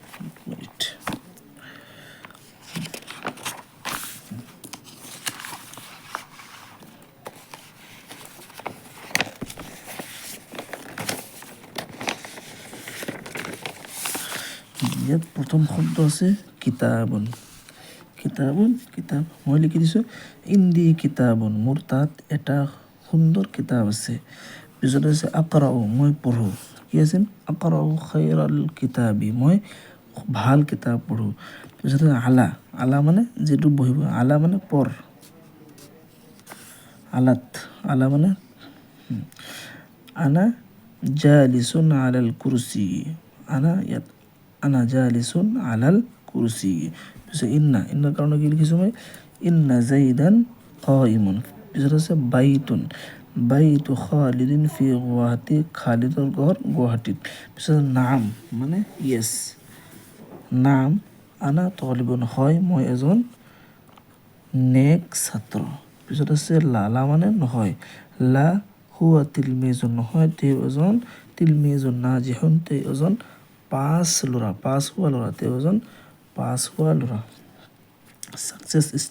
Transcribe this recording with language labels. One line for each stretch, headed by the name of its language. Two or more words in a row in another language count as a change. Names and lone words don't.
Assamese: ইয়াত প্ৰথম শব্দ আছে কিতাপ মই লিখি দিছোঁ ইন্দি কিতাবুন মোৰ তাত এটা সুন্দৰ কিতাপ আছে পিছত আছে আকৰাউ মই পঢ়োঁ কি আছিল
Arabic: أقرأ خير الكتاب
Assamese: মই ভাল কিতাপ পঢ়োঁ পিছত আলা মানে যিটো বহিব আলা মানে পৰ আলা মানে
Arabic: أنا جالس على الكرسي أنا جالس على الكرسي
Assamese: পিছত ইন্নাৰ কাৰণে কি লিখিছোঁ মই
Arabic: إن زيدا قائم
Assamese: পিছত আছে
Arabic: بيت خالد في গুৱাহাটী
Assamese: খালিদৰ ঘৰ গুৱাহাটীত পিছত নাম মানে য়েছ নাম
Arabic: أنا طالب
Assamese: হয় মই এজন নেক ছাত্ৰ পিছত আছে লা মানে নহয়
Arabic: لا هو تلميذ
Assamese: নহয় তেওঁ এজন
Arabic: تلميذ ناجح
Assamese: তেওঁ এজন পাছ হোৱা ল'ৰা তেওঁ এজন পাছ হোৱা ল'ৰা ছাকচেছ